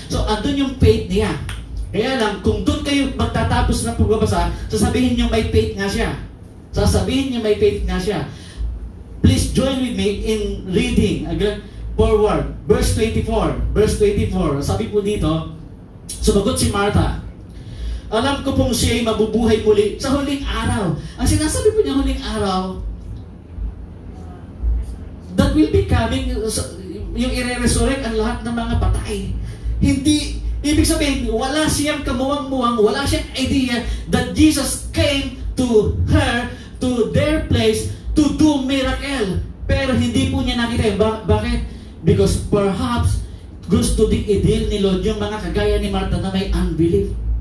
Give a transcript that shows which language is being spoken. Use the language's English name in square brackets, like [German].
[Filipino] So, andun yung faith niya. Kaya lang, kung doon kayo magtatapos ng pagbabasa, sasabihin niyo may faith nga siya. Sasabihin niyo may faith nga siya. [English] Please join with me in reading again forward. [Filipino] Verse 24. Verse 24. Sabi po dito, sumagot si Martha, alam ko pong siya'y mabubuhay muli sa huling araw. Ang sinasabi po niya huling araw, [English] that will be coming, [Filipino] yung i-resurrect ang lahat ng mga patay. Hindi, ibig sabihin, wala siyang kamuwang-muwang, wala siyang idea [English] that Jesus came to her, to their place, to do miracle. [Filipino] Pero hindi po niya nakita. Bakit? [English] Because perhaps [Filipino] gusto din i-deal ni Lord yung mga kagaya ni Martha na may unbelief.